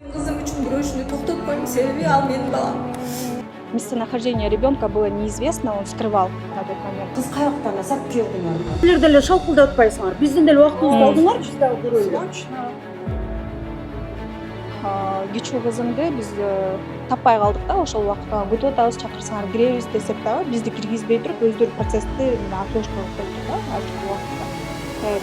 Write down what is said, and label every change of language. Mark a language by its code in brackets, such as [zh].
[ky] күрөшүнү токтотпойм, себеби ал менин балам. [ru] Местонахождение ребенка было неизвестно, он скрывал на тот момент. [ky] Кыз каяктан асап келдиңер? Силер деле шалкылдап атпайсыңар. Биздин деле убактыбызды алдыңарчы дагы көрөлү. Кичүү кызымды биз таппай калдык да, ошол убакта күтүп атабыз, чакырсаңар киребиз десек дагы бизди киргизбей туруп өздөрү процессти отложка кылып коюптур да азыркы убакытта.